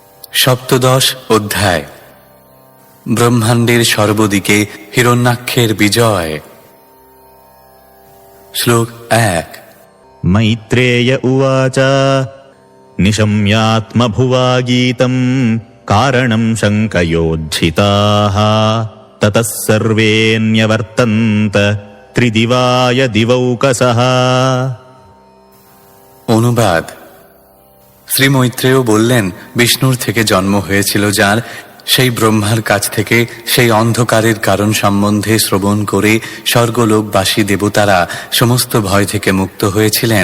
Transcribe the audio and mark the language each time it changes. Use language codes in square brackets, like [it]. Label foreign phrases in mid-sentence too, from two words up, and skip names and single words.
[bn] সপ্তদশ অধ্যায়। ব্রহ্মাণ্ডের সর্বদিকে হিরণ্যাক্ষের বিজয়। শ্লোক 1। [sa] मैत्रेय उवाच निशम्यात्मभुवा गीतम् कारणम् शङ्कयोज्झिताः ततः सर्वेऽन्यवर्तन्त त्रिदिवाय दिवौकसः। [bn] অনুবাদ। শ্রী মৈত্রেয় বললেন, বিষ্ণুর থেকে জন্ম হয়েছিল যার, সেই ব্রহ্মার কাছ থেকে সেই অন্ধকারের কারণ সম্বন্ধে শ্রবণ করে স্বর্গলোকবাসী দেবতারা সমস্ত ভয় থেকে মুক্ত হয়েছিলেন।